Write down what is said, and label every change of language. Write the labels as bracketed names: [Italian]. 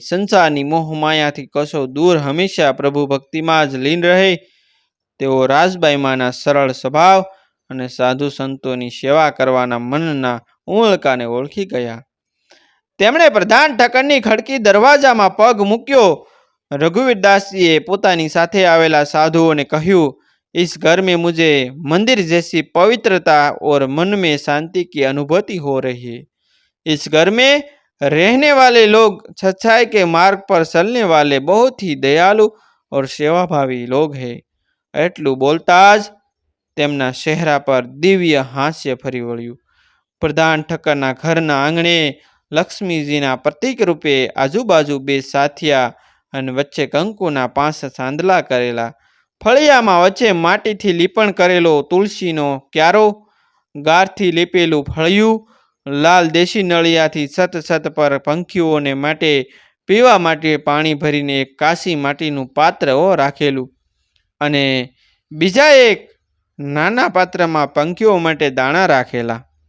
[Gujarati] સંસારની મોહમાયાથી કશો દૂર હંમેશા પ્રભુ ભક્તિમાં જ લીન રહે તેઓ રાજબાઈમાના સરળ સ્વભાવ અને સાધુ સંતોની સેવા કરવાના મનના ઉમળકાને ઓળખી ગયા. તેમણે પ્રધાન ઠક્કરની ખડકી દરવાજામાં પગ મૂક્યો. [Hindi] रघुवीर दास जी [Gujarati] पोतानी साथे आवेला साधुओं ने कहूँ, [Hindi] इस घर में मुझे मंदिर जैसी पवित्रता और मन में शांति की अनुभूति हो रही है. इस घर में रहने वाले लोग सच्चाई के मार्ग पर चलने वाले बहुत ही दयालु और सेवाभावी लोग हैं. [Gujarati] એટલું બોલતા જ તેમના ચહેરા પર દિવ્ય હાસ્ય ફરી વળ્યું. પ્રધાન ઠક્કરના ઘરના આંગણે લક્ષ્મીજીના પ્રતીક રૂપે આજુબાજુ બે સાથિયા અને વચ્ચે કંકુના 5 સાંદલા કરેલા, ફળિયામાં વચ્ચે માટીથી લીપણ કરેલો તુલસીનો ક્યારો, ગારથી લીપેલું ફળિયું, લાલ દેશી નળિયાથી સત પર પંખીઓને માટે પીવા માટે પાણી ભરીને એક કાશી માટીનું પાત્ર રાખેલું, અને બીજા એક નાના પાત્રમાં પંખીઓ માટે દાણા રાખેલા.